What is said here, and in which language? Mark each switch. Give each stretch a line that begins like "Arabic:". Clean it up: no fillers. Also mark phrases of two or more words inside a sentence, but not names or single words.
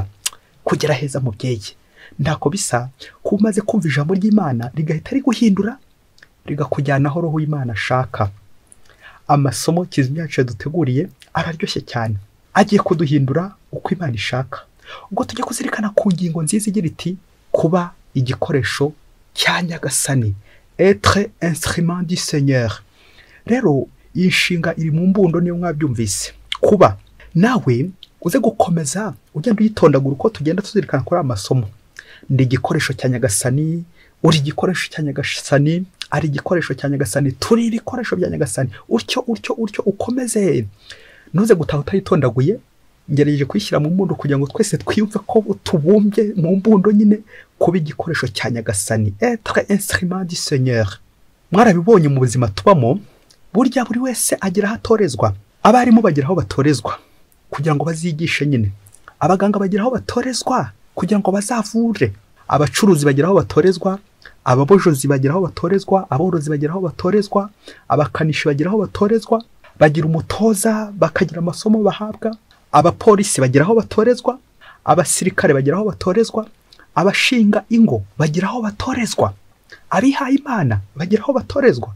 Kinyarwanda: Kugera heza mubyeyi ntako bisa kuba umaze kumva ijambo ry'Imana rigahita riguhindura rigakujyana aho roho w'Imana ashaka. Amasomo Kizimya yacu yaduteguriye araryoshye cyane, agiye kuduhindura uko Imana ishaka. Ubwo tujye kuzirikana ku ngingo nziza igira iti kuba igikoresho cya Nyagasani,
French: être instrument du Seigneur.
Kinyarwanda: Rero iyi nshinga iri mu mbundo niyo mwabyumvise. Kuba nawe uze gukomeza ugenda uyitondagura uko tugenda tuzirikana kuri amasomo. Ndi igikoresho cya Nyagasani, uri igikoresho cya Nyagasani, ari igikoresho cya Nyagasani, turi ibikoresho bya Nyagasani. Utyo ukomeze, ntuze gutaha utayitondaguye. Ngerageje kwishyira mu mbundo kugira ngo twese twiyumve ko tubumbye mu mbundo nyine kuba igikoresho cya Nyagasani,
French: être instrument du Seigneur.
Kinyarwanda: Mwarabibonye mu buzima tubamo, burya buri wese agira aho atorezwa. Abarimu bagira aho batorezwa kugira ngo bazigishe nyine, abaganga bagira aho batorezwa kugira ngo bazavure, abacuruzi bagira aho batorezwa, ababojozi bagira aho batorezwa, aborozi bagira aho batorezwa, abakanishi bagira aho batorezwa, bagira umutoza bakagira amasomo bahabwa, abapolisi bagira aho batorezwa, abasirikare bagira aho batorezwa, abashinga ingo bagira aho batorezwa, abihaye Imana bagira aho batorezwa.